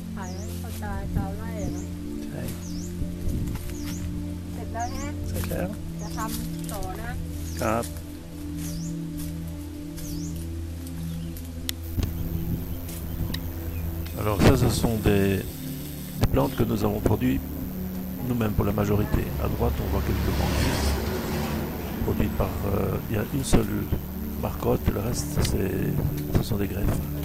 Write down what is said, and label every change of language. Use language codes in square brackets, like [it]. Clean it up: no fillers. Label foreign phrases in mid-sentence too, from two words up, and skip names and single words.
[th] ขายให้เข้าใจชาวไร่อะเนาะ ใช่ เสร็จแล้วฮะ เสร็จแล้ว จะทำต่อนะ [fr] ครับ Alors ça, ce sont des plantes que nous avons produites nous-mêmes pour la majorité. À droite, on voit quelques manguiers produits par... il y a une seule marcotte, le reste, ce sont des greffes.